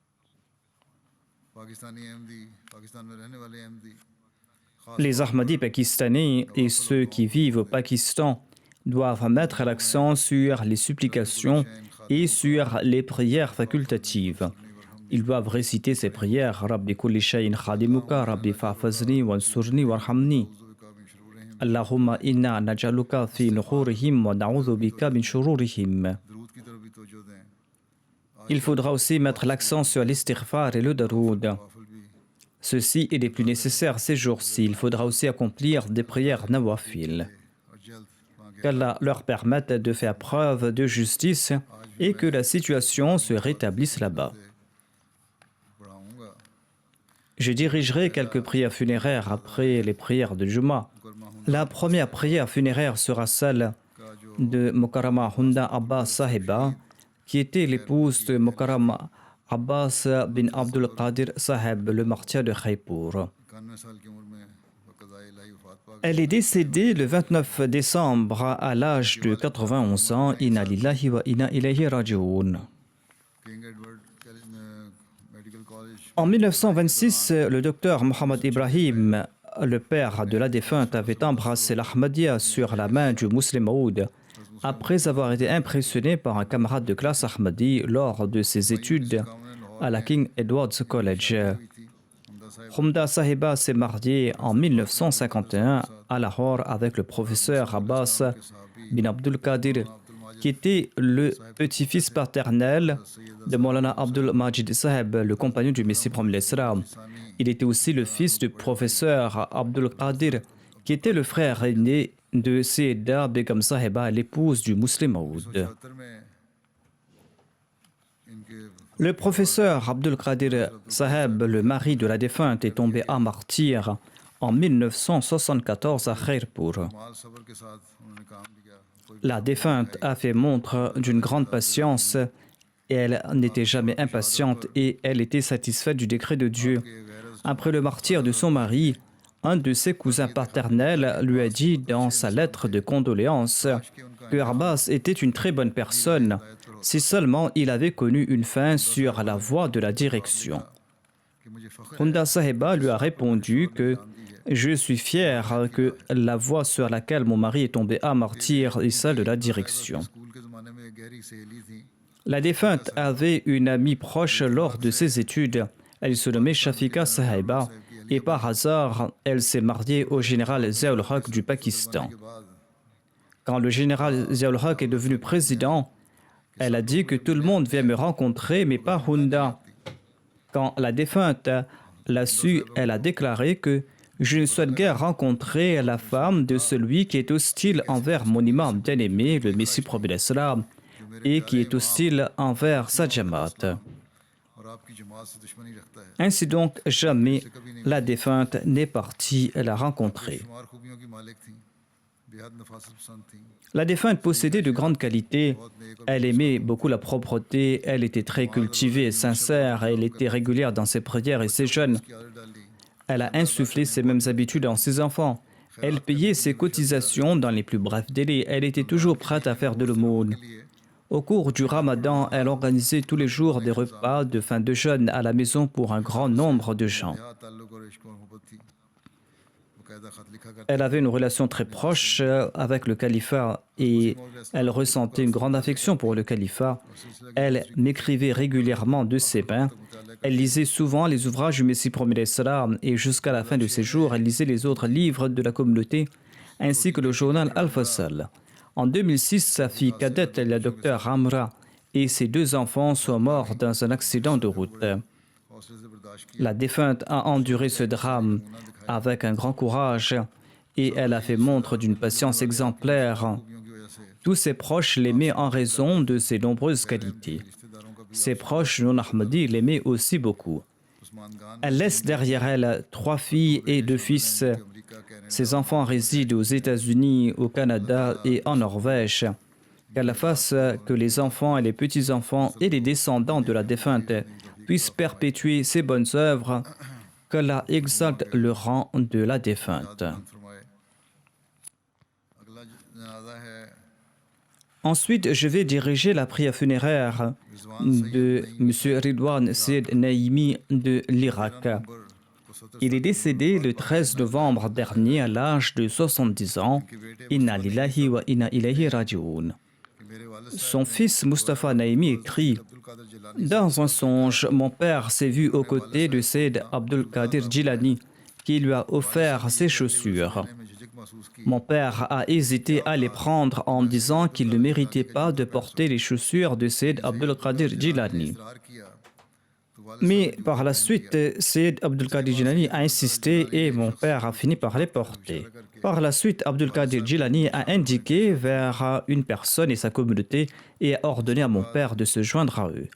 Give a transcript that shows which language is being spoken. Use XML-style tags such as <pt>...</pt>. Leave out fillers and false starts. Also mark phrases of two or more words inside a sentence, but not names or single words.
<fr>Les Ahmadis pakistanais et ceux qui vivent au Pakistan doivent mettre l'accent sur les supplications et sur les prières facultatives. Ils doivent réciter ces prières.</fr> <ar>رب كل شيء خادمك، رب فاحفظني وانصرني وارحمني. اللهم إنا نجعلك في نحورهم ونعوذ بك من شرورهم.</ar> <ur>درود کی طرف بھی توجہ دیں.</ur> <fr>Il faudra aussi mettre l'accent sur l'istighfar et le daroud.</fr> <ur>نوافل بھی</ur> <fr>Ceci est les plus nécessaires ces jours-ci. Il faudra aussi accomplir des prières nawafil.</fr> <ur>اور جلد مانگے.</ur> <fr>Qu'Allah leur permette de faire preuve de justice et que la situation se rétablisse là-bas.</fr> <ur>پڑھاؤں گا.</ur> <fr>Je dirigerai quelques prières funéraires après les prières de Juma. La première prière funéraire sera celle de Mokarama Hunda Abbas Sahiba, qui était l'épouse de Mokarama Abbas bin Abdul Qadir Saheb, le martyr de Khaipur.</fr> <ur>91 سال کی عمر میں قضائے الٰہی وفات پا گئے.</ur> <fr>Elle est décédée le 29 décembre à l'âge de 91 ans.</fr> <ar>إنا لله وإنا إليه راجعون.</ar> <ur>किंग एडवर्ड मेडिकल कॉलेज</ur> <fr>En 1926, le docteur Mohamed Ibrahim, le père de la défunte, avait embrassé l'Ahmadiyya sur la main du Muslim Maud après avoir été impressionné par un camarade de classe Ahmadi lors de ses études à la King Edward's College. Humda Sahiba s'est mariée en 1951 à Lahore avec le professeur Abbas bin Abdul Qadir, qui était le petit-fils paternel de Maulana Abdul Majid Saheb, le compagnon du Messie promis l'Islam. Il était aussi le fils du professeur Abdul Qadir, qui était le frère aîné de Sayyida Begum Sahiba, l'épouse du Muslim Maud.</fr> <ur>76 میں ان کے</ur> <fr>Le professeur Abdul Qadir Saheb, le mari de la défunte, est tombé à martyr en 1974 à Khairpur.</fr> <ur>مال صبر کے ساتھ انہوں نے کام کیا. कोई</ur> <fr>La défunte a fait montre d'une grande patience et elle n'était jamais impatiente et elle était satisfaite du décret de Dieu. Après le martyre de son mari, un de ses cousins paternels lui a dit dans sa lettre de condoléances que Abbas était une très bonne personne si seulement il avait connu une fin sur la voie de la direction.</fr> <ur>کہ مجھے فخر</ur> <fr>Hunda Sahiba lui a répondu que je suis fier que la voie sur laquelle mon mari est tombé à martyr est celle de la direction.</fr> <ur>سکول کے زمانے میں ایک گہری سہیلی تھی.</ur> <fr>La défunte avait une amie proche lors de ses études. Elle se nommait Shafika Sahiba et par hasard, elle s'est mariée au général Ziaul-Haq du Pakistan.</fr> <ur>کے بعد</ur> <fr>Quand le général Ziaul-Haq est devenu président, elle a dit que tout le monde vient me rencontrer, mais pas Hunda. Quand la défunte l'a su, elle a déclaré que je ne souhaite guère rencontrer la femme de celui qui est hostile envers mon imam bien-aimé, le Messie promis l'Islam, et qui est hostile envers sa jamaat.</fr> <ur>اور آپ کی جماعت سے دشمنی رکھتا ہے.</ur> <fr>Ainsi donc, jamais la défunte n'est partie la rencontrer.</fr> <ur>شمار خوبیوں کی مالک تھی. بے حد نفاست پسند تھی.</ur> <fr>La défunte possédait de grandes qualités. Elle aimait beaucoup la propreté, elle était très cultivée et sincère, elle était régulière dans ses prières et ses jeûnes.</fr> <ur>کی عادت ڈال دی.</ur> <fr>Elle a insufflé ces mêmes habitudes en ses enfants. Elle payait ses cotisations dans les plus brefs délais. Elle était toujours prête à faire de l'aumône. Au cours du Ramadan, elle organisait tous les jours des repas de fin de jeûne à la maison pour un grand nombre de gens.</fr> <ur>یہاں تعلق اور عشق اور محبت تھی. باقاعدہ خط لکھا کرتی.</ur> <fr>Elle avait une relation très proche avec le califat et elle ressentait une grande affection pour le califat. Elle m'écrivait régulièrement de ses mains. Elle lisait souvent les ouvrages du Messie promis l'Islam et jusqu'à la fin de ses jours, elle lisait les autres livres de la communauté ainsi que le journal Al-Fasal. En 2006, sa fille cadette, la docteure Amra, et ses deux enfants sont morts dans un accident de route.</fr> <ur>حوصلے سے برداشت کیا.</ur> <fr>La défunte a enduré ce drame avec un grand courage et elle a fait montre d'une patience exemplaire.</fr> <ur>خوبیوں کی وجہ سے</ur> <fr>Tous ses proches l'aimaient en raison de ses nombreuses qualités.</fr> <ur>رشتہ داروں کا بھی</ur> <fr>Ses proches non ahmadis l'aimaient aussi beaucoup.</fr> <ur>उस्मान खान</ur> <fr>Elle laisse derrière elle 3 filles et 2 fils.</fr> <ur>अमेरिका कनाडा</ur> <fr>Ses enfants résident aux États-Unis, au Canada et en Norvège. Qu'Allah fasse que les enfants et les petits-enfants et les descendants de la défunte puissent perpétuer ses bonnes œuvres. Qu'Allah exalte le rang de la défunte.</fr> <ur>فرمائے۔ اگلا جنازہ ہے</ur> <fr>Ensuite, je vais diriger la prière funéraire de M. Ridwan Syed Naimi de l'Irak. Il est décédé le 13 novembre dernier à l'âge de 70 ans.</fr> <ar>إنا لله وإنا إليه راجعون.</ar> <ur>کہ میرے والد</ur> <fr>Son fils Mustafa Naimi écrit</fr> <ur>अब्दुल कादिर जिलानी</ur> <fr>Dans un songe, mon père s'est vu aux côtés de Sayyid Abdul Qadir Jilani qui lui a offert ses chaussures.</fr> <ur>میں جھجک</ur> <fr>Mon père a hésité à les prendre en disant qu'il ne méritait pas de porter les chaussures de Sayyid Abdul Qadir Jilani. Mais par la suite, Sayyid Abdul Qadir Jilani a insisté et mon père a fini par les porter. Par la suite, Abdul Qadir Jilani a indiqué vers une personne et sa communauté et a ordonné à mon père de se joindre à eux.</fr>